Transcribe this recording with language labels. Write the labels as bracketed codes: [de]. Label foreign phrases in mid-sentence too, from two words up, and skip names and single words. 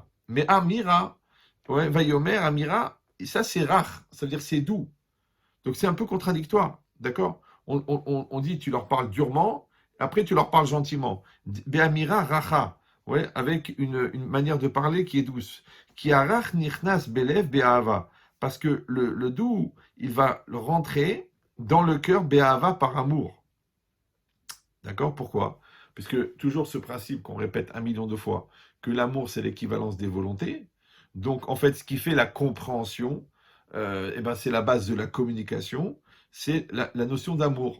[fr] Mais Amira, ouais, Vayomer, Amira, ça c'est rare, ça veut dire c'est doux. Donc c'est un peu contradictoire, d'accord? On dit tu leur parles durement, après tu leur parles gentiment. [he] באמירה רכה, [fr] ouais, avec une manière de parler qui est douce. [he] כי רך נכנס בלב באהבה. [fr] Parce que le doux, il va le rentrer dans le cœur be'ahava par amour. D'accord? Pourquoi? Puisque toujours ce principe qu'on répète 1 million de fois, que l'amour c'est l'équivalence des volontés. Donc en fait, ce qui fait la compréhension, c'est la base de la communication, c'est la notion d'amour.